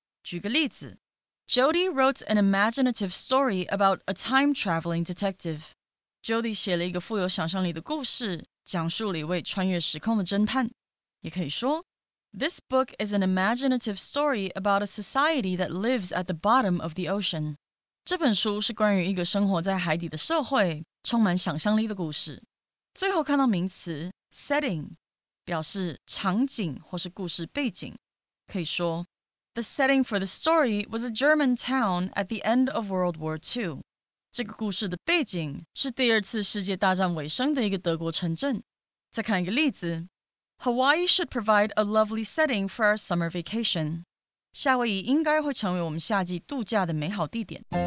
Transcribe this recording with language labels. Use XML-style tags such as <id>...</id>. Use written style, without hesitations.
<zh>举个例子</zh> <en>Jody wrote an imaginative story about a time-traveling detective.</en> <zh>Jody 写了一个富有想象力的故事，讲述了一位穿越时空的侦探。也可以说</zh> <en>This book is an imaginative story about a society that lives at the bottom of the ocean.</en> <zh>这本书是关于一个生活在海底的社会，充满想象力的故事。最后看到名词 setting 表示场景或是故事背景，可以说</zh> <en>The setting for the story was a German town at the end of World War II.</en> <zh>这个故事的背景是第二次世界大战尾声的一个德国城镇。再看一个例子</zh> <en>Hawaii should provide a lovely setting for our summer vacation.</en> <zh>夏威夷应该会成为我们夏季度假的美好地点。</zh>